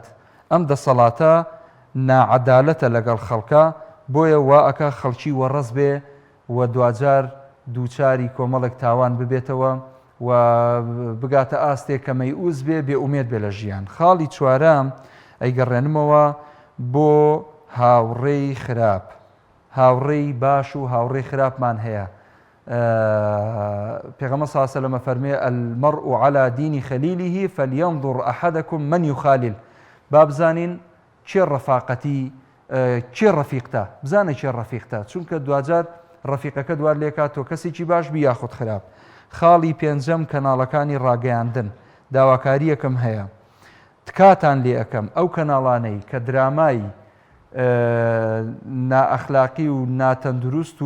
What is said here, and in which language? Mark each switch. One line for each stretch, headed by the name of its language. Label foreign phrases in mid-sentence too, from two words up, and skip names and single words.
Central Kurdish: ئەم دەسەڵاتە ناعەدالەتە لەگەڵ خەڵکە، بۆیە وا ئەکا خەڵکی وەڕەس بێ و دوجار دووچاری کۆمەڵێک تاوان ببێتەوە و بگاتە ئاستێک کە مەیئوز بێ، بێئومێد بێ لە ژیان. خاڵی چوارەم ئەیگەڕێنمەوە بۆ هاوڕێی خراپ. هاوڕێی باش و هاوڕێی خراپمان هەیە.
Arabic: پێغەمبەر صلی الله علیه و سلم فەرمێ المرء على دین خلیله فلينظر احدكم من يخالل.
Central Kurdish: بابزانین چێ ڕەفاقەتی چێ ڕەفیقتە بزانە چێ ڕەفیقتە چونکە دوجار ڕەفیقەکە دوار لێکات تۆ کەسێکی باش بی یاخود خراپ. خاڵی پێنجەم کەناڵەکانی ڕاگەیاندن داواکاریەکەم هەیە تکاتان لێ ئەەکەم ئەو کەناڵانەی کە درامای نائەخلاقی و ناتەندروست